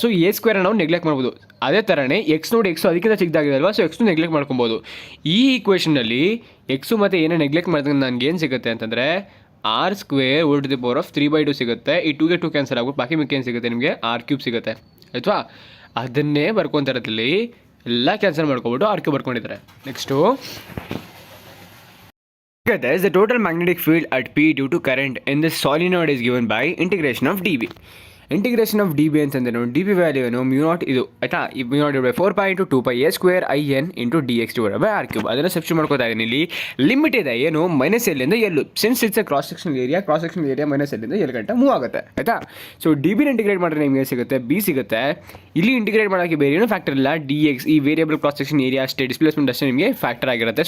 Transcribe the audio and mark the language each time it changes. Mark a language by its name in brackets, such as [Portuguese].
[Kannada] So a² ನಾವು neglect ಮಾಡ್ಬೋದು. ಅದೇ ಥರನೇ ಎಕ್ಸ್ ನೋಡಿ, ಎಕ್ಸು ಅದಕ್ಕಿಂತ ಚಿಕ್ಕದಾಗಿದೆ ಅಲ್ವಾ, ಸೊ ಎಕ್ಸ್ನು ನೆಗ್ಲೆಕ್ಟ್ ಮಾಡ್ಕೊಬೋದು. ಈ ಈಕ್ವೇಷನಲ್ಲಿ ಎಕ್ಸು ಮತ್ತು ಏನೇ ನೆಗ್ಲೆಕ್ಟ್ ಮಾಡಿದ್ರೆ ನನಗೆ ಏನು ಸಿಗುತ್ತೆ ಅಂತಂದರೆ r² whole to the power of 3/2 ಸಿಗುತ್ತೆ. ಈ 2 ಗೆ 2 ಕ್ಯಾನ್ಸಲ್ ಆಗ್ಬಿಟ್ಟು ಬಾಕಿ ಮಿಕ್ಕೇನು ಸಿಗುತ್ತೆ ನಿಮಗೆ r³ ಸಿಗುತ್ತೆ ಆಯಿತಾ. ಅದನ್ನೇ ಬರ್ಕೊತಾರದಲ್ಲಿ ಎಲ್ಲ cancel ಮಾಡ್ಕೊಬಿಟ್ಟು r³ ಬರ್ಕೊಂಡಿದ್ದಾರೆ. [English] Next is the total magnetic field at P due to current in the solenoid is given by integration of dB. [Kannada] Integration of D B ಅಂತಂದ್ರೆ ಡಿ ಬಿ ವ್ಯಾಲ್ಯೂ ಏನು μ0 ಇದು ಆಯಿತಾ. ಈ μ0/4π into 2πa²in into D X divided by r³. ಅದನ್ನು substitute ಮಾಡ್ಕೋತಾ ಇದ್ದೀನಿ. ಇಲ್ಲಿ limit ಇದೆ ಏನು -L ಇಂದ L, [English] since it's cross section area [Kannada] -L ಇಂದ L ಗಂಟ ಮೂವ್ ಆಗುತ್ತೆ ಆಯಿತಾ. ಸೊ ಡಿ ಬಿನ ಇಂಟಿಗ್ರೇಟ್ ಮಾಡಿದ್ರೆ ನಿಮಗೆ ಸಿಗುತ್ತೆ ಬಿ ಸಿಗುತ್ತೆ. ಇಲ್ಲಿ ಇಂಟಿಗ್ರೇಟ್ ಮಾಡೋಕ್ಕೆ ಬೇರೆ ಏನೂ ಫ್ಯಾಕ್ಟರ್ ಇಲ್ಲ, ಡಿ ಎಕ್ಸ್ ಈ ವೇರಿಯಬಲ್ ಕ್ರಾಸ್ ಸೆಕ್ಷನ್ ಏರಿಯಾ ಅಷ್ಟೇ, ಡಿಸ್ಪ್ಲೇಸ್ಮೆಂಟ್ ಅಷ್ಟೇ ನಿಮಗೆ ಫ್ಯಾಕ್ಟರ್ ಆಗಿರುತ್ತೆ.